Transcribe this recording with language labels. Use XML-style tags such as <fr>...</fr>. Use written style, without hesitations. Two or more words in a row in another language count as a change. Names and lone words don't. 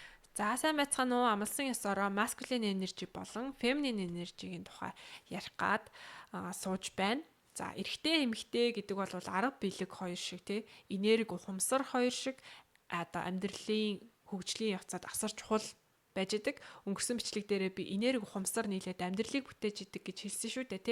<mn>За сайн байцгаана уу? Амлсан ёсороо</mn> <en>masculine energy</en> <mn>болон</mn> <en>feminine energy-</en> <mn>гийн тухай ярих гад сууж байна. За эрэгтэй эмэгтэй гэдэг бол арга биелэг хоёр шиг тий энерги ухамсар хоёр шиг одоо амьдралын хөгжлийн явцад асар чухал байж идэг. Өнгөрсөн бичлэг дээрээ би энерги ухамсар нийлээд амьдралыг бүтээж идэг гэж хэлсэн шүү дээ тий.</mn>